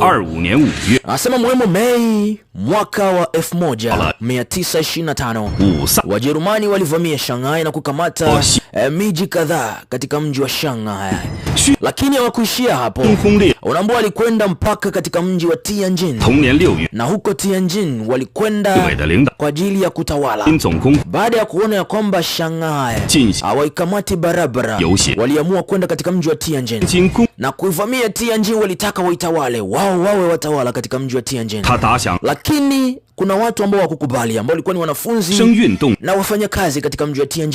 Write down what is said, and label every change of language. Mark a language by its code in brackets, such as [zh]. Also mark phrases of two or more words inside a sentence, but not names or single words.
[zh] 25 年5月 [sw] Anasema mwemo Mei mwaka wa 1925 Wajerumani walivamia Shanghai na kukamata miji kadhaa katika mji wa Shanghai. Lakini hawakuishia hapo. Unaambia walikwenda mpaka katika mji wa Tianjin. [zh] 同年6月 [sw] Na huko Tianjin walikwenda kwa ajili ya kutawala. Baada ya kuona ya kwamba Shanghai hawaikamati barabara, waliamua kwenda katika mji wa Tianjin na kuivamia Tianjin. Walitaka waitawale, wao wawe watawala katika mji wa Tianjin. Lakini kuna watu ambao wakukubali, ambao walikuwa ni wanafunzi na wafanyakazi katika mji wa Tianjin.